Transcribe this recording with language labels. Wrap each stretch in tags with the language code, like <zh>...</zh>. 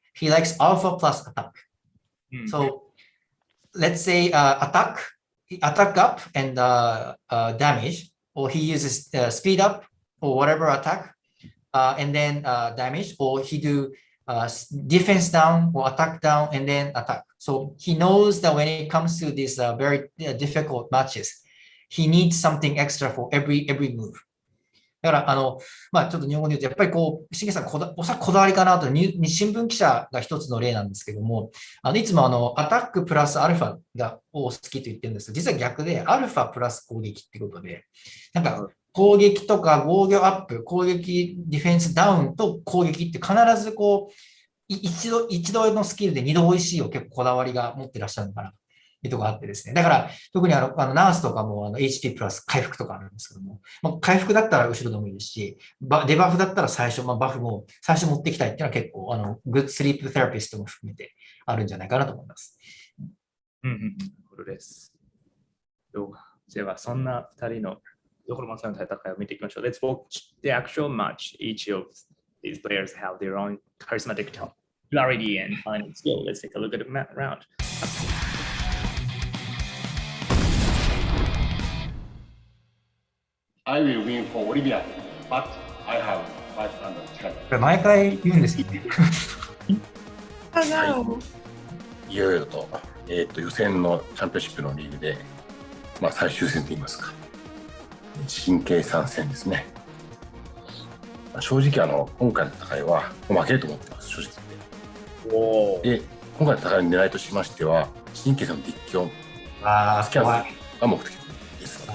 <en>He likes alpha plus attack. So let's say attack up and damage, or he uses speed up or whatever attack, and then damage, or he do defense down or attack down and then attack. So he knows that when it comes to these very difficult matches, he needs something extra for every move.</en> <ja>だからちょっと日本語で言うと、やっぱりしげさんおそらくこだわりかなと、新聞記者が一つの例なんですけども、いつもアタックプラスアルファを好きと言ってるんですが、実は逆でアルファプラス攻撃ってことで、なんか攻撃とか防御アップ、攻撃ディフェンスダウンと攻撃って必ず一度のスキルで二度美味しいを結構こだわりが持ってらっしゃるのかなっていうところがあってですね。だから特にナースとかもHP プラス回復とかあるんですけども、回復だったら後ろでもいいですし、デバフだったら最初、バフも最初持ってきたいっていうのは結構グッドスリープセラピストも含めてあるんじゃないかなと思います。そうです。ではそんな2人のドコロマンさんの戦いを見ていきましょう。</ja> <en>Let's watch the actual match. Each of these players have their own charismatic popularity and fighting skill. Let's take a look at the round. I will win for Olivia, but I have 500 challenge.</en> <ja>これ毎回言うんですよ。いよいよと、予選のチャンピオンシップのリーグで、最終戦といいますか、神経参戦ですね。正直今回の戦いは負けると思ってます、正直言って。で、今回の戦いの狙いとしましては、神経さんの実況、スキャンが目的です。</ja>